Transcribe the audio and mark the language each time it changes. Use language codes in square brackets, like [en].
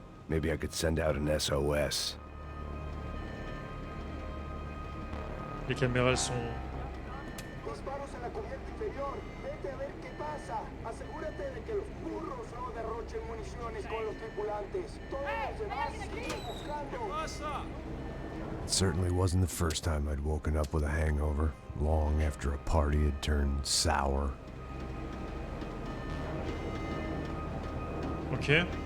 [en] Maybe I could send out an SOS. [fr] Les caméras elles sont... [es] Disparos en la cubierta inferior. Vete a ver qué pasa. Asegúrate de que los burros no derrochen municiones con los tripulantes. Todos los demás siguen buscando. [en] It certainly wasn't the first time I'd woken up with a hangover, long after a party had turned sour. Ok.